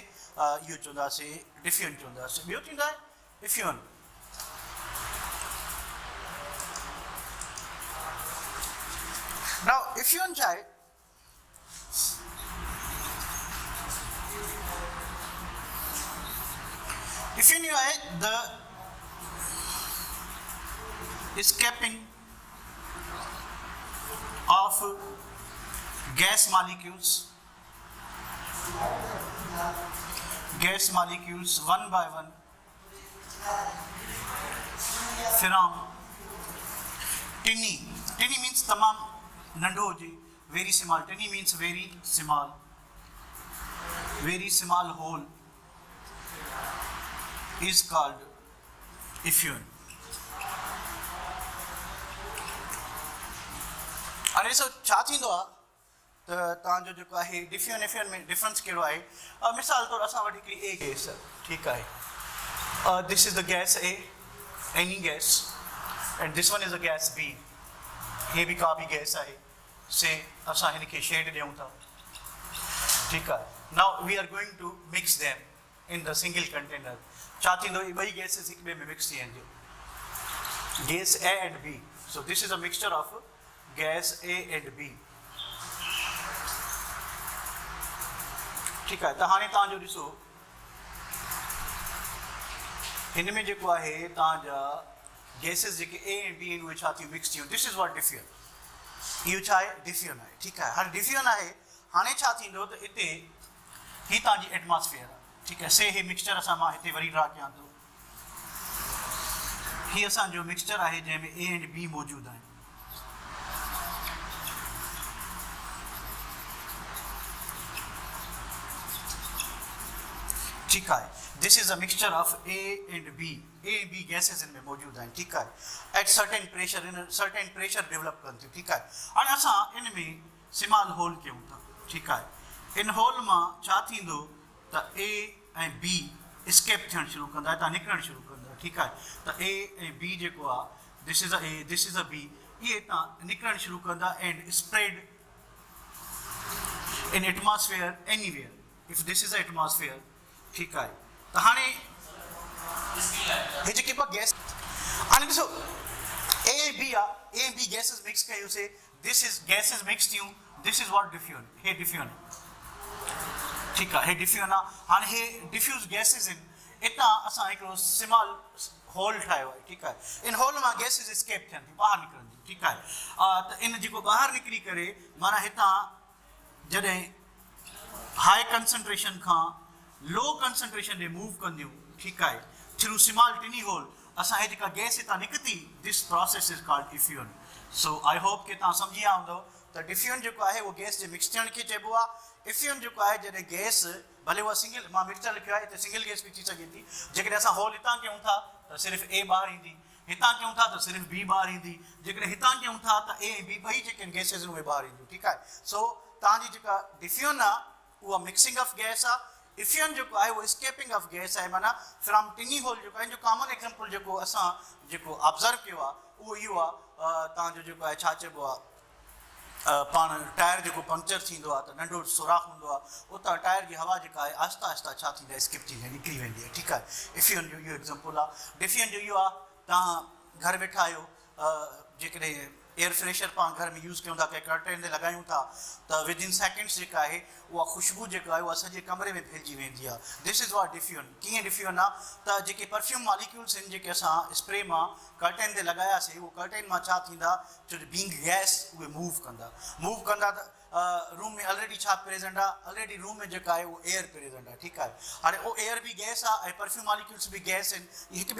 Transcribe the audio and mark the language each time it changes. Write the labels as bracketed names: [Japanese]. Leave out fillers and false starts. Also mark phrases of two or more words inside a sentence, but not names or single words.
[Sindhi] इहो चवंदासीं डिफ्यूजन चवंदासीं. ॿियो थींदो आहे डिफ्यूजन. नाउ डिफ्यूजन छा आहे? [English] डिफ्यूजन [Sindhi] इहो आहे [English] the escaping of gas molecules one by one from tiny. Tiny means [Sindhi] تمام ننڍو هجي. [English] Very small. Tiny means very small. Very small hole is called effusion. [Sindhi] हाणे सो छा थींदो आहे त तव्हांजो जेको आहे डिफ्यूजन एफ्यूजन में डिफरेंस कहिड़ो आहे मिसाल तौरु असां वटि हिकिड़ी ए गैस ठीकु आहे [English] this is the gas A any gas and this one is the gas B [Sindhi] हे बि का बि गैस आहे से असां हिनखे शेड ॾियूं था ठीकु आहे [English] now we are going to mix them in the single container [Sindhi] छा थींदो इहे ॿई गैसिस हिक ॿिए में मिक्स थी वेंदियूं [English] gas A and B so this is a mixture of gas A and B [Hindi] ठीक है। [Sindhi] तो हाँ तव्हांजो ॾिसो हिन में जेको आहे तव्हांजा गैसिस जेके [English] A and B [Sindhi] आहिनि उहे छा थियूं मिक्स थियूं [English] this is what diffusion [Sindhi] इहो छा आहे डिफ्यूजन आहे ठीकु आहे हाणे डिफ्यूजन आहे हाणे छा थींदो त हिते ही तव्हांजी एटमॉस्फेयर आहे ठीकु आहे से हे मिक्सचर असां मां हिते वरी ड्रा कयां थो ही असांजो मिक्सचर आहे जंहिंमें [English] A and B [Sindhi] मौजूदु आहिनि [Hindi] ठीक है [English] this is a mixture of A and B gases [Hindi] इनमें मौजूद हैं ठीक है [English] at certain pressure [Sindhi] इन [English] certain pressure [Sindhi] डेवलप कन थियूं [Hindi] ठीक है [Sindhi] हाणे असां इनमें [English] small hole [Sindhi] कयूं था [Hindi] ठीक है [Sindhi] इन होल मां छा थींदो त A ऐं B स्केप थियण शुरू कंदा हितां निकिरणु शुरू कंदा [Hindi] ठीक है [Sindhi] त A ऐं B जेको आहे [English] this is a A this is a B [Sindhi] इहे हितां निकिरणु शुरू कंदा [English] and spread in atmosphere anywhere if this is a atmosphere [Hindi] ठीक है तो हाँ ये [Sindhi] जेके गैस हाँ ॾिसो A B गैसेस मिक्स कयोसीं [English] this is gases [Sindhi] मिक्स थियूं [English] this is what diffusion हे डिफ्यूजन [Hindi] ठीक है [Sindhi] हे डिफ्यूजन आहे हाँ हे डिफ्यूज गैसेस आहिनि इतां असां हिकिड़ो [English] small hole [Sindhi] ठाहियो आहे [Hindi] ठीक है [Sindhi] इन होल मां गैसेस स्केप थियनि थियूं ॿाहिरि निकिरनि [Hindi] ठीक है [Sindhi] त इन जेको ॿाहिरि निकिरी करे माना हितां जॾहिं [English] high concentration [Sindhi] खां [English] low concentration [Sindhi] ॾे मूव कंदियूं ठीकु आहे [English] through small tiny hole [Sindhi] असां हे जेका गैस हितां निकिती [English] this process is called diffusion so I hope [Sindhi] कि तव्हां सम्झी विया हूंदव त डिफ्यूजन जेको आहे उहो गैस जे मिक्स थियण खे चइबो आहे डिफ्यूजन जेको आहे जॾहिं गैस भले उहा सिंगल मां मिक्सचर लिखियो आहे हिते सिंगल गैस बि थी सघे थी जेकॾहिं असां होल हितां कयूं था त सिर्फ़ु A ॿाहिरि ईंदी हितां कयूं था त सिर्फ़ु B ॿाहिरि ईंदी जेकॾहिं हितां कयूं था त A ऐं B ॿई जेके गैसिस आहिनि उहे ॿाहिरि ईंदियूं ठीकु आहे सो तव्हांजी जेका डिफ्यूजन आहे उहा [English] mixing of gas [Sindhi] आहे इफ्यूजन [Hindi] जो है वो [English] escaping of gas [Sindhi] है माना [English] from tiny hole [Hindi] जो है जो [English] common example [Sindhi] जो असां जो ऑब्जर्व किया वो इहो आहे तव्हांजो जेको आहे छा चइबो आहे पाण टायर जो पंक्चर थींदो आहे त नंढो सुराख हूंदो आहे उतां टायर की हवा जेका आहे आहिस्ता आहिस्ता छा थींदी आहे स्किप थींदी आहे निकिरी वेंदी आहे ठीकु आहे इफ्यूजन जो इहो एग्जांपल आहे डिफ्यूजन जो इहो आहे तव्हां घर वेठा आहियो जेकॾहिं [English] air fresher [Sindhi] पाण घर में यूज़ कयूं था कंहिं कर्टेन ते लॻायूं था त [English] within seconds [Sindhi] जेका आहे उहा ख़ुशबू जेका आहे उहा सॼे कमरे में फैलिजी वेंदी आहे [English] this is what diffusion [Sindhi] कीअं डिफ्यूजन आहे त जेके [English] perfume molecules [Sindhi] आहिनि जेके असां स्प्रे मां कर्टेन ते लॻायासीं उहो कर्टेन मां छा थींदा छो जो [English] being gas [Sindhi] उहे मूव कंदा त रूम में ऑलरेडी छा प्रेजेंट आहे ऑलरेडी रूम में जेका आहे उहो [English] air present [Sindhi] आहे ठीकु आहे हाणे उहो एयर बि गैस आहे ऐं [English] perfume molecules [Sindhi] बि गैस आहिनि हिक ॿिए